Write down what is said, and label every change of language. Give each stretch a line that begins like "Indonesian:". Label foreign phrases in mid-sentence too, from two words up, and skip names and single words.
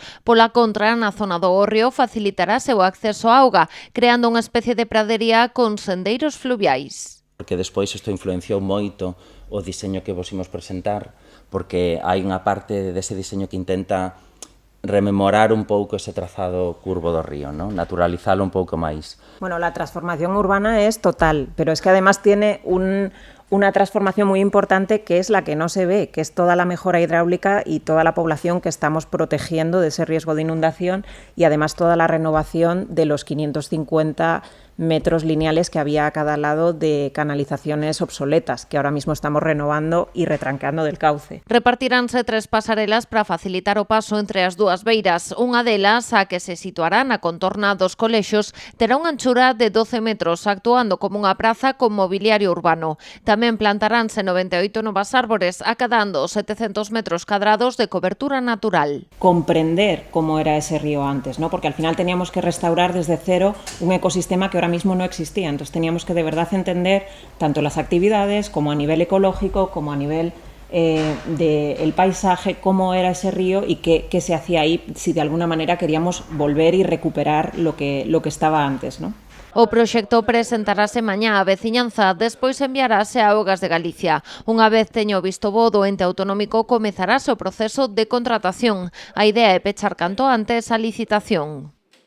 Galician: Pola contra, na zona do hórreo facilitarase o acceso á auga, creando unha especie de pradería con sendeiros fluviais. Porque despois isto influenciou moito o diseño que vos imos presentar, porque hai unha parte dese diseño que intenta rememorar un pouco ese trazado curvo do río, ¿no? Naturalizalo un pouco máis.
Spanish: Bueno, la transformación urbana es total, pero es que además tiene una transformación muy importante que es la que no se ve, que es toda la mejora hidráulica y toda la población que estamos protegiendo de ese riesgo de inundación y además toda la renovación de los 550 metros lineales que había a cada lado de canalizaciones obsoletas, que ahora mismo estamos renovando y retrancando del cauce.
Galician: Repartiránse 3 pasarelas para facilitar o paso entre as dúas beiras. Unha delas, a que se situará na contorna dos colexos, terá unha anchura de 12 metros, actuando como unha praza con mobiliario urbano. Tamén plantaránse 98 novas árbores, acadando 700 metros cadrados de cobertura natural.
Spanish: Comprender cómo era ese río antes, ¿no? Porque al final teníamos que restaurar desde cero un ecosistema que ahora mismo no existía. Entonces teníamos que de verdad entender tanto las actividades como a nivel ecológico, como a nivel del paisaje, cómo era ese río y qué se hacía ahí, si de alguna manera queríamos volver y recuperar lo que estaba antes, ¿no?
Galician: O proxecto presentarase mañá á veciñanza, despois enviarase a Augas de Galicia. Unha vez teño visto bo do ente autonómico, comezarase o proceso de contratación. A idea é pechar canto antes a licitación.